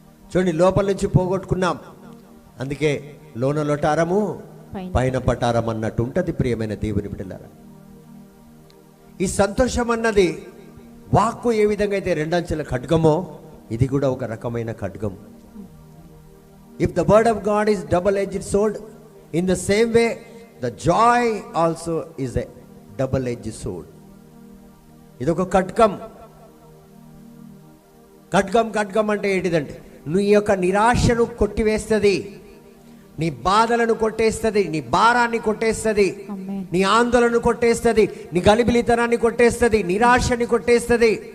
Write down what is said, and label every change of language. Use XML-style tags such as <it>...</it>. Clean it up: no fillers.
<te>చూడండి, లోపల నుంచి పోగొట్టుకున్నాం. అందుకే లోన లొటారము పైన పటారం అన్నట్టు ఉంటుంది. ప్రియమైన దేవుని బిడ్డలారా, ఈ సంతోషం అన్నది వాక్కు ఏ విధంగా అయితే రెండంచెల ఖడ్గమో, ఇది కూడా ఒక రకమైన ఖడ్గం.</te> <en>If the word of God is double-edged sword, in the same way the joy also is a double-edged sword.</en> <te>ఇదొక ఖడ్గం. ఖడ్గం అంటే ఏంటిదంటే నీ యొక్క నిరాశను కొట్టివేస్తుంది, నీ బాధలను కొట్టేస్తుంది, నీ భారాన్ని కొట్టేస్తుంది, నీ ఆందోళనను కొట్టేస్తుంది, నీ గలిబిలితనాన్ని కొట్టేస్తుంది, నిరాశని కొట్టేస్తుంది.</te>